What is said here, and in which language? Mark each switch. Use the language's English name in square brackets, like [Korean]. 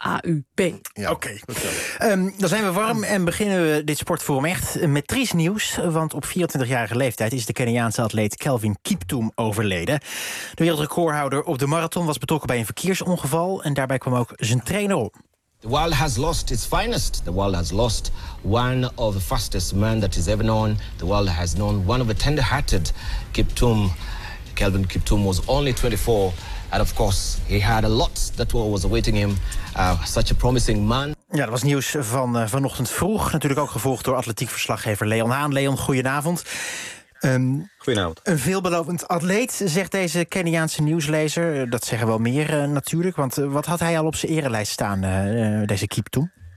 [Dutch] AUB. Ja, oké. Dan zijn we warm en beginnen we dit sportforum echt met triest nieuws, want op 24-jarige leeftijd is de Keniaanse atleet Kelvin Kiptum overleden. De wereldrecordhouder op de marathon was betrokken bij een verkeersongeval en daarbij kwam ook zijn trainer om. [English] The world has lost its finest. The world has lost one of the fastest men that is ever known. The world has known one of the tender-hearted Kiptum. Kelvin Kiptum was only 24 and of course he had a lot that was awaiting him. Such a promising man. [Dutch] Ja, dat was nieuws van vanochtend vroeg. Natuurlijk ook gevolgd door atletiekverslaggever Leon Haan. Leon, goedenavond. Goedenavond. Een veelbelovend atleet, zegt deze Keniaanse nieuwslezer. Dat zeggen wel meer natuurlijk. Want wat had hij al op zijn erelijst staan, deze Kiptum?